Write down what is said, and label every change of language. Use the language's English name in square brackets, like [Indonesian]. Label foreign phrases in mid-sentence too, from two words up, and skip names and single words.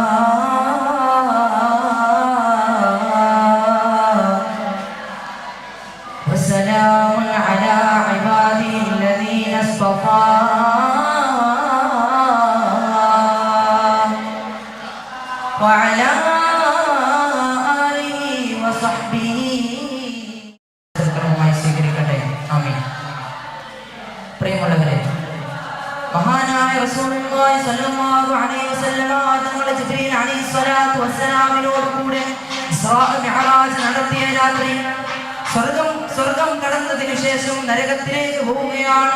[Arabic] وسلام على عباده الذين اصطفى وعلى آله وصحبه സ്വീകരിക്കട്ടെ. ആമീൻ. [Malayalam] പ്രിയമുള്ളവരെ, മഹാനായ [Arabic] رسول الله صلى الله عليه وسلم [Malayalam] തങ്ങളുടെ ജിബ്രീൽ [Arabic] عليه الصلاة والسلام [Malayalam] കൂടെ ഇസ്റാ മിഅ്റാജ് നടത്തിയ രാത്രി സ്വർഗം കടന്നതിനു ശേഷം നരകത്തിലേക്ക് പോവുകയാണ്.